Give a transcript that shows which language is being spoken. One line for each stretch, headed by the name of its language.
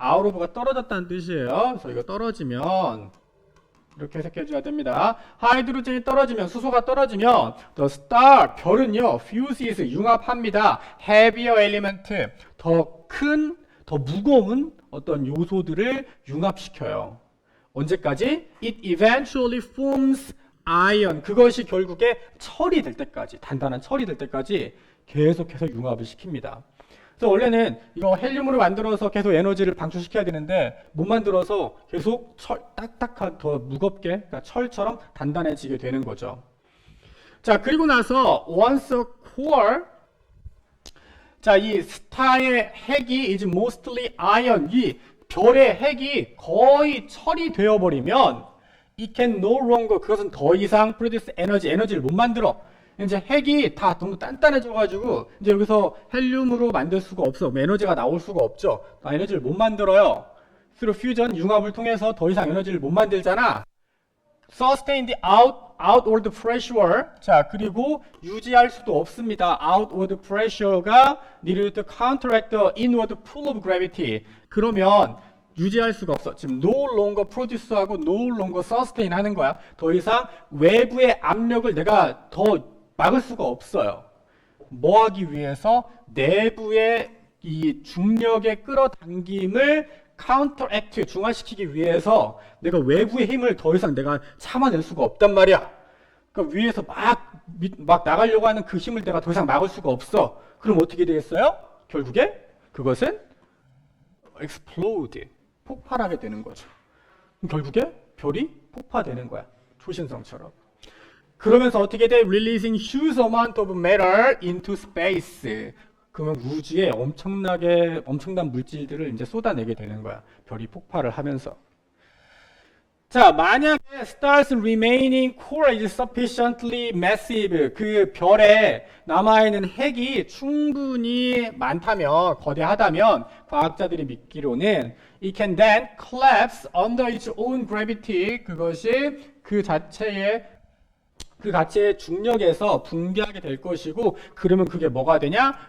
Korean: out of가 떨어졌다는 뜻이에요. 그래서 이거 떨어지면 이렇게 해석해 줘야 됩니다. 하이드로젠이 떨어지면, 수소가 떨어지면
English: the star,
Korean: 별은요 fuses, 융합합니다.
English: heavier element,
Korean: 더 큰, 더 무거운 어떤 요소들을 융합시켜요. 언제까지?
English: It eventually forms iron.
Korean: 그것이 결국에 철이 될 때까지, 단단한 철이 될 때까지 계속해서 융합을 시킵니다. 그래서 원래는 이거 헬륨으로 만들어서 계속 에너지를 방출시켜야 되는데 못 만들어서 계속 딱딱한, 더 무겁게, 그러니까 철처럼 단단해지게 되는 거죠. 자, 그리고 나서
English: once a core,
Korean: 자, 이 스타의 핵이
English: is mostly iron.
Korean: 이 별의 핵이 거의 철이 되어버리면
English: it can no longer,
Korean: 그것은 더 이상
English: produce energy,
Korean: 에너지를 못 만들어. 이제 핵이 다 너무 단단해져가지고 이제 여기서 헬륨으로 만들 수가 없어. 에너지가 나올 수가 없죠. 에너지를 못 만들어요.
English: through fusion,
Korean: 융합을 통해서 더 이상 에너지를 못 만들잖아.
English: sustain the outward pressure.
Korean: 자, 그리고 유지할 수도 없습니다.
English: outward pressure가 needed to counteract the inward pull of gravity.
Korean: 그러면 유지할 수가 없어. 지금
English: no longer produce
Korean: 하고
English: no longer sustain
Korean: 하는 거야. 더 이상 외부의 압력을 내가 더 막을 수가 없어요. 뭐 하기 위해서? 내부의 이 중력의 끌어당김을 counteract, 중화시키기 위해서 내가 외부의 힘을 더 이상 내가 참아낼 수가 없단 말이야. 그러니까 위에서 막 나가려고 하는 그 힘을 내가 더 이상 막을 수가 없어. 그럼 어떻게 되겠어요? 결국에 그것은 explode, 폭발하게 되는 거죠. 그럼 결국에 별이 폭파되는 거야. 초신성처럼. 그러면서 어떻게 돼?
English: Releasing huge amount of matter into space.
Korean: 그러면 우주에 엄청난 물질들을 이제 쏟아내게 되는 거야. 별이 폭발을 하면서. 자, 만약에
English: stars remaining core is sufficiently massive.
Korean: 그 별에 남아있는 핵이 충분히 많다면, 거대하다면, 과학자들이 믿기로는
English: it can then collapse under its own gravity.
Korean: 그것이 그 자체의 중력에서 붕괴하게 될 것이고, 그러면 그게 뭐가 되냐?